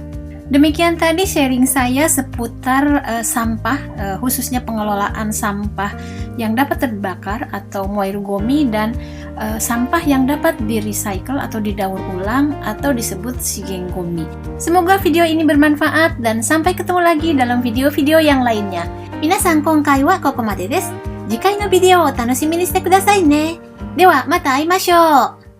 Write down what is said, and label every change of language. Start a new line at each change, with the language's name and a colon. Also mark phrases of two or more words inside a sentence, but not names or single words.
Indonesian: Demikian tadi sharing saya seputar sampah, khususnya pengelolaan sampah yang dapat terbakar atau moerugomi, dan sampah yang dapat di-recycle atau didaur ulang atau disebut shigengomi. Semoga video ini bermanfaat dan sampai ketemu lagi dalam video-video yang lainnya.
Japanese: 皆さん今回はここまでです. 次回のビデオを楽しみにしてくださいね. ではまた会いましょう。